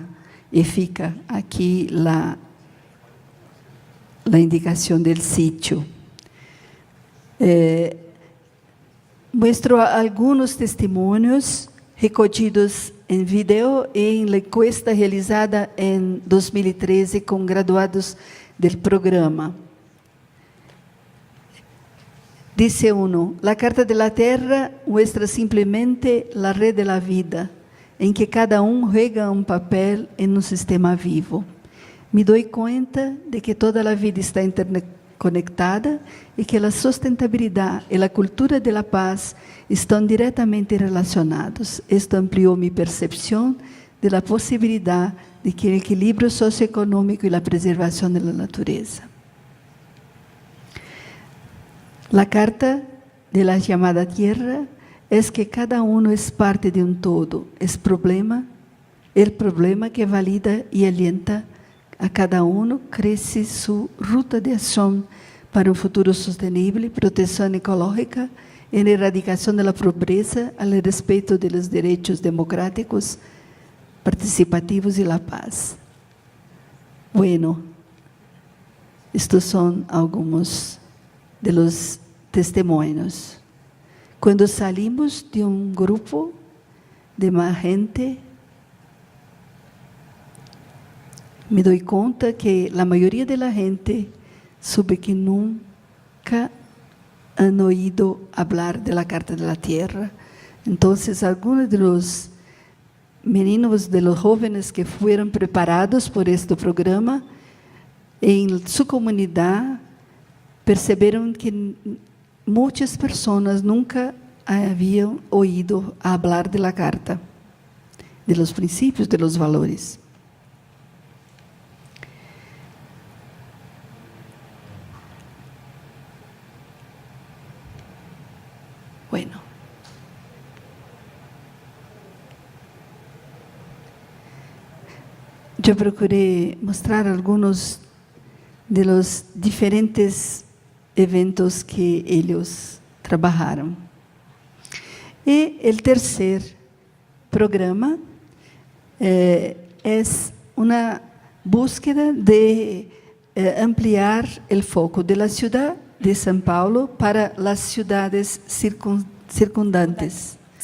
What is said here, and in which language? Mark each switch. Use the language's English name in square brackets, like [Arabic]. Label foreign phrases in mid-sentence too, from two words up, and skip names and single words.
[Portuguese] E fica aqui a indicação do sítio. Mostro alguns testemunhos recolhidos em vídeo e em encuesta realizada em 2013 com graduados do programa. [Spanish] Dice uno: la Carta de la Tierra muestra simplemente la red de la vida, [Portuguese] em que cada juega um papel em um sistema vivo. Me dou conta de que toda a vida está interconectada e que a sustentabilidade e a cultura [Spanish] de la paz [Portuguese] estão diretamente relacionados. Isto ampliou minha percepção [Spanish] de la [Portuguese] possibilidade de que o equilíbrio socioeconômico e a preservação da natureza. [Spanish] La Carta de la llamada Tierra es que cada uno es parte de un todo. Es el problema que valida y alienta a cada uno, crece su ruta de acción para un futuro sostenible, protección ecológica, en erradicación de la pobreza, al respeto de los derechos democráticos, participativos y la paz. Bueno, estos son algunos de los testimonios. [Portuguese] Quando salimos de um grupo de mais gente, me dou conta que a maioria da gente sabe que nunca [Spanish] han oído hablar de la Carta de la Tierra. [Portuguese] Então, alguns dos meninos, [Spanish] de los jóvenes [Portuguese] que foram preparados por este programa, em sua comunidade, perceberam que muitas pessoas nunca haviam [Spanish] oído hablar de la carta, de los princípios, de los valores. [Portuguese] Bueno, eu procurei mostrar alguns [Spanish] de los [Portuguese] diferentes eventos que eles trabalharam. E o terceiro programa é uma búsqueda de ampliar o foco da cidade de São Paulo para as cidades circundantes.